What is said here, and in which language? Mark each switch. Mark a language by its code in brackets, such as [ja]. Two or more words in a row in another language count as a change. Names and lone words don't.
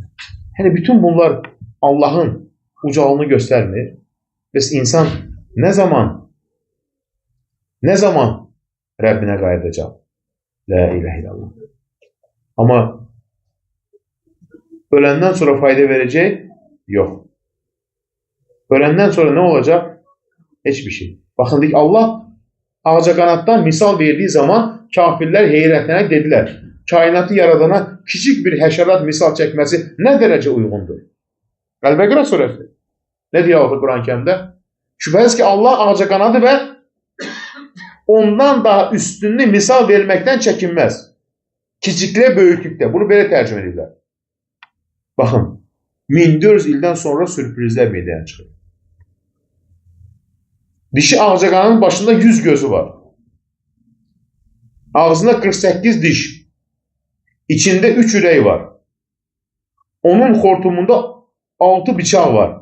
[az] Yəni, bütün bunlar Allahın ucalığını göstərmir. Bəs insan nə zaman Rəbbinə qayıdacaq? [ar] لا إله إلا الله. [az] Amma öləndən sonra fayda verəcək? Yox. [tr] Ölenden sonra ne olacak? Hiçbir şey. [az] Bakın deyik, Allah ağcaqanaddan misal verdiği zaman kafirlər heyrətlənə dediler. Kainatı yaradana küçük bir həşərat misal çəkməsi nə dərəcə uyğundur? Əl-Bəqərə surəsi. [tr] Ne diyor Allah Kur'an-ı Kerim'de? Şüphesiz ki Allah ağcaqanadı ve ondan daha üstünlü misal vermekten çekinmez. Kiçikliğe, böyüklükte. [az] Bunu böyle tercüme edirlər. Bakın, 1400 ildən sonra sürprizler meydana çıxır. Dişi ağcaqananın başında 100 gözü var. Ağzında 48 diş. İçinde 3 ürək var. Onun xortumunda 6 bıçaq var.